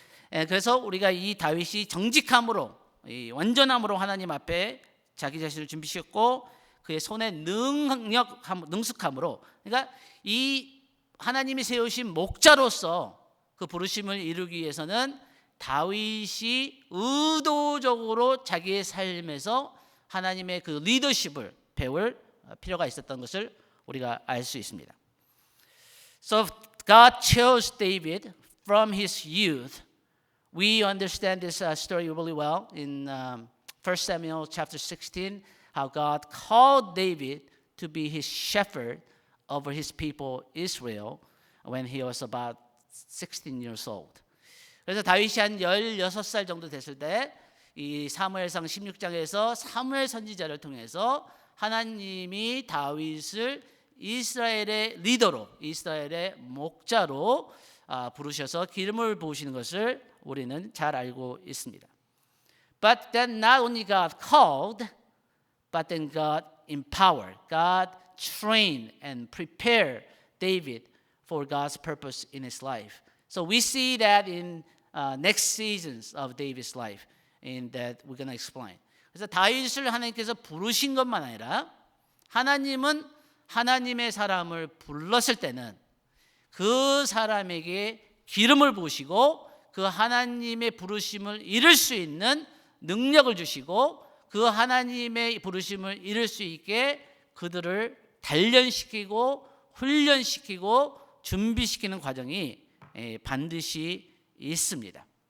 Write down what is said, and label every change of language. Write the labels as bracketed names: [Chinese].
[Korean] 그래서 우리가 이 다윗이 정직함으로, 이 완전함으로 하나님 앞에 자기 자신을 준비시켰고 그의 손에 능숙함으로, 그러니까 이 하나님이 세우신 목자로서 그 부르심을 이루기 위해서는 다윗이 의도적으로 자기의 삶에서 하나님의 그 리더십을 배울 필요가 있었던 것을 우리가 알 수 있습니다. [English] So God chose David from his youth. We understand this story really well in 1 Samuel chapter 16, how God called David to be his shepherd over his people Israel when he was about 16 years old. [Korean] 그래서 다윗이 한 16살 정도 됐을 때 이 사무엘상 16장에서 사무엘 선지자를 통해서 하나님이 다윗을 이스라엘의 리더로, 이스라엘의 목자로 부르셔서 기름을 부으시는 것을 우리는 잘 알고 있습니다. [English] But then not only God called, but then God empowered. God trained and prepared David for God's purpose in his life. So we see that in next seasons of David's life, in that we're going to explain. [Korean] 그래서 다윗을 하나님께서 부르신 것만 아니라 하나님은 하나님의 사람을 불렀을 때는 그 사람에게 기름을 부으시고 그 하나님의 부르심을 이룰 수 있는 능력을 주시고 그 하나님의 부르심을 이룰 수 있게 그들을 단련시키고 훈련시키고 준비시키는 과정이 반드시 있습니다.